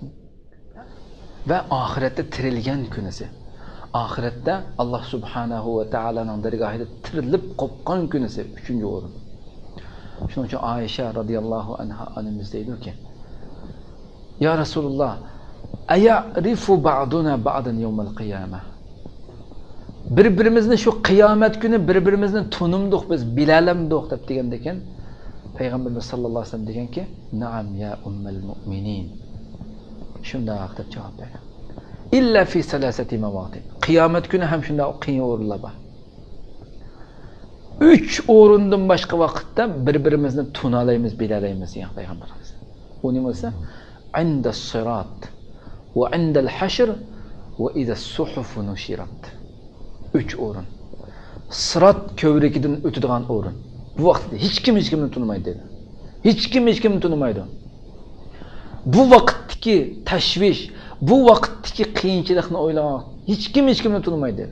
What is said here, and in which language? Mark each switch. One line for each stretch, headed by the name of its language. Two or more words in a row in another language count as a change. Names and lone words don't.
Uzbek: Va oxiratda tirilgan kunisi. Oxiratda Alloh subhanahu va taolaning dargohida tirilib qopgan kunisi 3-o'rin. Shuning uchun Aisha radhiyallohu anha onamiz deydi-ki:
Arabic: "يا رسول الله أيعرف بعضنا بعضا يوم القيامة."
Uzbek: Bir-birimizni shu qiyomat kuni bir-birimizni tunimdik, biz bilalamdik deb deganda ekan, Payg'ambarimiz sallallohu alayhi vasallam deganki,
Arabic: "نعم يا أم المؤمنين."
Uzbek: Shunday deb javob berdi.
Arabic: إلا في ثلاثة مواطن.
Uzbek: Qiyomat kuni ham shunday qiyin o'rinlar bor. 3 o'rindan boshqa vaqtda bir-birimizni tunalaymiz, bilalaymiz degan payg'ambarimiz. U nima bo'lsa?
Arabic: عند الصراط وعند الحشر وإذا الصحف نشرت.
Uzbek: 3 o'rin. Sirat ko'vrigidan o'tadigan o'rin. Bu vaqtda hech kimni tunimaydi dedi. Hech kimni tunimaydi. Bu vaqtdagi tashvish, bu vaqtdagi qiyinchilikni o'ylagan hech kimni tunimaydi dedi.